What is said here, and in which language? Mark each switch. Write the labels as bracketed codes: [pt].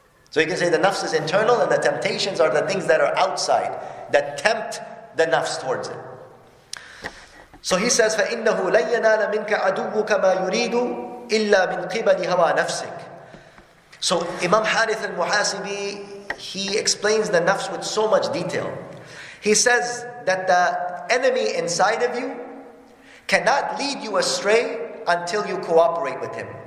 [en] So you can say the nafs is internal and the temptations are the things that are outside that tempt the nafs towards it. So he says [ar] فَإِنَّهُ لَن يَنَالَ مِنْكَ عَدُوُّكَ مَا يُرِيدُ إِلَّا مِنْ قِبَلِ هَوَى نَفْسِكَ. [en] So Imam Harith al-Muhasibi, he explains the nafs with so much detail. He says that the enemy inside of you cannot lead you astray until you cooperate with him.